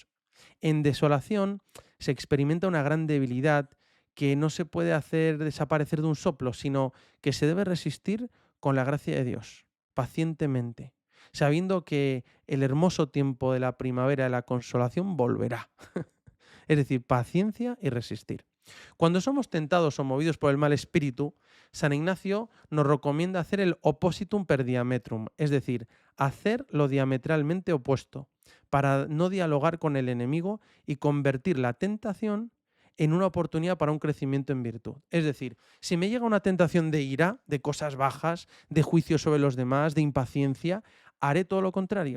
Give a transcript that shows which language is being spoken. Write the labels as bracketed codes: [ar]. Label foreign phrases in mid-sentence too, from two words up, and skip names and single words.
[es] En desolación se experimenta una gran debilidad que no se puede hacer desaparecer de un soplo, sino que se debe resistir con la gracia de Dios, pacientemente, sabiendo que el hermoso tiempo de la primavera de la consolación volverá. Es decir, paciencia y resistir. Cuando somos tentados o movidos por el mal espíritu, San Ignacio nos recomienda hacer el [la] oppositum per diametrum, [es] es decir, hacer lo diametralmente opuesto, para no dialogar con el enemigo y convertir la tentación en una oportunidad para un crecimiento en virtud. Es decir, si me llega una tentación de ira, de cosas bajas, de juicio sobre los demás, de impaciencia, haré todo lo contrario.